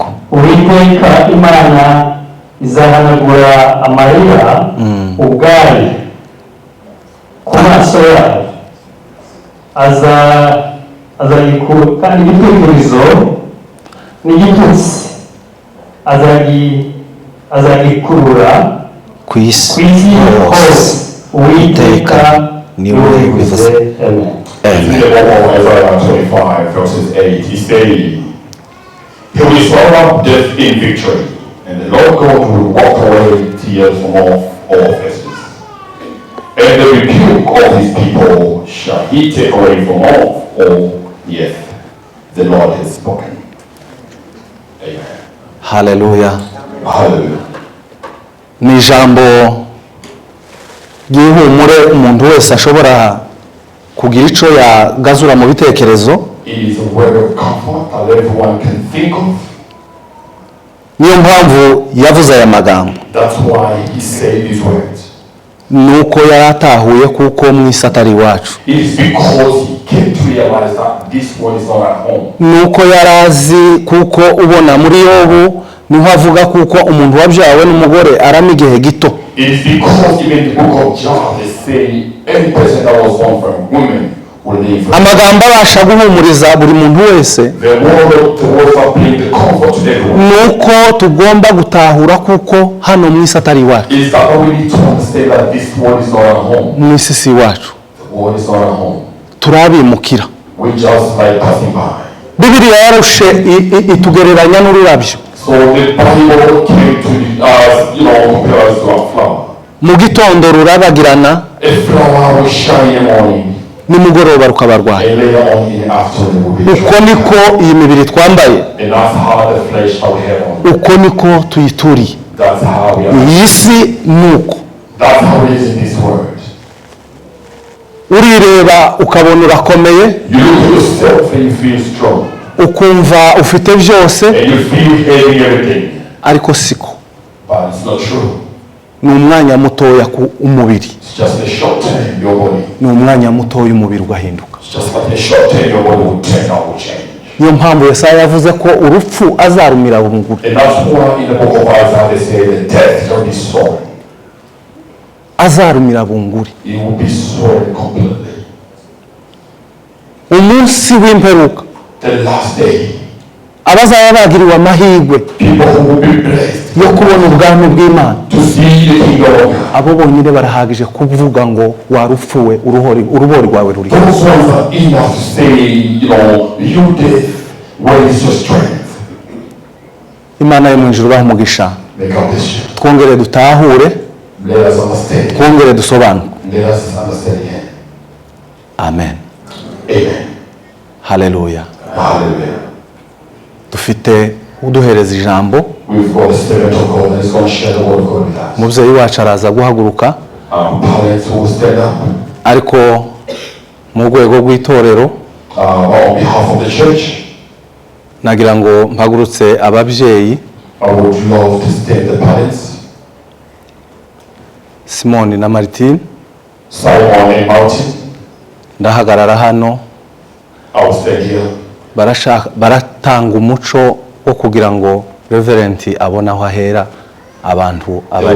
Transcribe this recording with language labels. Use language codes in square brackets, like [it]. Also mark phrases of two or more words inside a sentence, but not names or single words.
[rw] Uwiteka Imana izahanagura amarira ubwayo ku maso yayo, azayikura kandi igitwikirizo n'igitutsi azagikurura Ku isi hose. Uwiteka niwe wabivuze. Amen. [en] In the book of Isaiah 25, verses 8, he says, He will swallow up death in victory, and the Lord God will wipe away tears from all faces. And the rebuke of his people shall he take away from all the earth. The Lord has spoken. Amen. [rw] Haleluya. [en] Hallelujah. [rw] Ni ijambo ry'ihumure umuntu wese ashobora kugira ico yagazura mu bitekerezo. [en] It is a word of comfort that everyone can think of. [rw] Niyo mpamvu yavuze aya magambo. [en] That's why he said these words. [rw] Nuko yaratahuye kuko mwisi atari iwacu. [en] It is because he came to realize that this world is not at home. [rw] Nuko yarazi kuko ubona muri Yobu niho avuga kuko umuntu wabyawe n'umugore arama igihe gito. [en] It is because even the book of John they say any person that was born from woman will live. [rw] Amagambo abasha guhumuriza buri muntu wese. [en] The words that bring the comfort to everyone. [rw] Nuko tugomba gutahura kuko hano mwisi atari iwacu. [en] Is that we need to understand that this world is not at home. [rw] Mwisi si iwacu. [en] The world is not at home. [rw] Turabimukira. [en] We just like passing by. [rw] Bibiliya yarushe itugereranya n'ururabyo. [en] So the Bible came to us, compare us to a flower. [rw] Mu gitondo rurabagirana, [en] A flower will shine in the morning, [rw] nimugoroba rukabarwaye. [en] and later on in the afternoon will be [rw] Uko [en] dry. [rw] niko iyi mibiri twambaye, [en] And that's how the flesh that we have on. [rw] uko niko tuyituriye. [en] That's how we are. [rw] Iyi si nuko. [en] That's how it is in this world. [rw] Urireba ukabona urakomeye, [en] You look at yourself and you feel strong. [rw] ukumva ufite byose, [en] And you feel having everything. [rw] ariko siko. [en] But it's not true. [rw] ni umwanya mutoya ku umubiri, [en] It's just a short time your body. [rw] ni umwanya mutoya umubiri ugahinduka. [en] It's just like a short time your body will turn out, will change. [rw] Niyo mpamvu Yesaya yavuze ko urupfu azarumira bunguri. [en] And that's why in the book of Isaiah they say the death shall be sword. [rw] Azarumira bunguri. [en] It will be sword completely. [rw] Umunsi w'imperuka, [en] The last day, [rw] abazaba bagiriwe amahirwe [en] people who will be blessed [rw] yo kubona ubwami bw'Imana, [en] to see the kingdom of God. [rw] abo bonyine barahagije kuvuga ngo warupfuwe, urubori rwawe ruri. [en] Those ones are enough to say, you death, where is your strength? [rw] Imana yo mu ijuru baha umugisha. [en] May God bless you. [rw] Twongere dutahure, [en] Let us understand. [rw] twongere dusobanuke. [en] Let us understand again. Amen. Amen. [rw] Haleluya. [en] Hallelujah. [rw] Dufite uduhereza ijambo. [en] We've got the Spirit of God that is going to share the word of God with us. [rw] Umubyeyi wacu araza guhaguruka, [en] Our parents will stand up [rw] ariko mu rwego rw'itorero [en] on behalf of the church. [rw] nagira ngo mpagurutse ababyeyi [en] I would love to stand the parents, [rw] Simoni na Martine. [en] Simon and Martin. [rw] Ndahagarara hano, [en] I will stand here. [rw] baratanga umuco wo kugira ngo Reverend abone aho ahera abantu [en] They will [rw] abari.